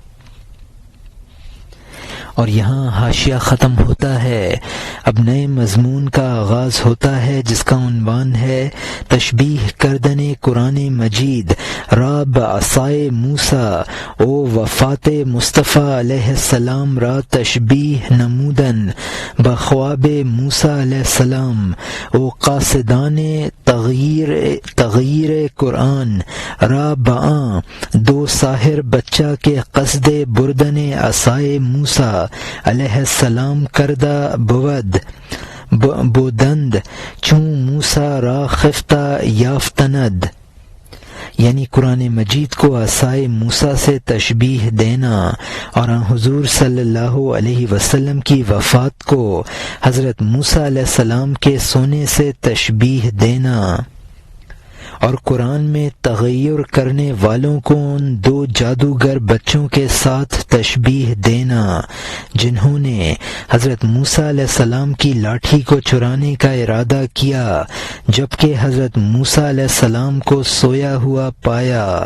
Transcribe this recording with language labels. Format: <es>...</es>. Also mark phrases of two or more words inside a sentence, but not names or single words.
<ur>اور یہاں حاشیہ ختم ہوتا ہے۔ اب نئے مضمون کا آغاز ہوتا ہے جس کا عنوان ہے</ur> <fa>تشبیہ کردن قرآن مجید را بعصائے موسیٰ او وفات مصطفیٰ علیہ السلام را تشبیہ نمودن بخواب موسیٰ علیہ السلام او قاصدان تغییر قرآن را بعاں دو ساحر بچہ کے قصد بردن عصائے موسیٰ علیہ السلام کردہ بود بودند چون موسیٰ را خفتہ یافتند،</fa> <ur>یعنی قرآن مجید کو عصائے موسیٰ سے تشبیہ دینا اور حضور صلی اللہ علیہ وسلم کی وفات کو حضرت موسیٰ علیہ السلام کے سونے سے تشبیہ دینا، اور قرآن میں تغیر کرنے والوں کو ان دو جادوگر بچوں کے ساتھ تشبیہ دینا جنہوں نے حضرت موسیٰ علیہ السلام کی لاٹھی کو چرانے کا ارادہ کیا جبکہ حضرت موسیٰ علیہ السلام کو سویا ہوا پایا۔</ur>